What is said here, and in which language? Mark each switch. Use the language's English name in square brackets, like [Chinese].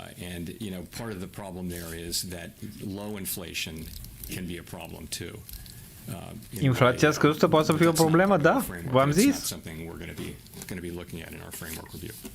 [English] And part of the problem there is that low inflation can be a problem too. [Romanian] Inflația scăzută poate să fie o problemă, da? V-am zis. [English] That's something we're going to be looking at in our framework review.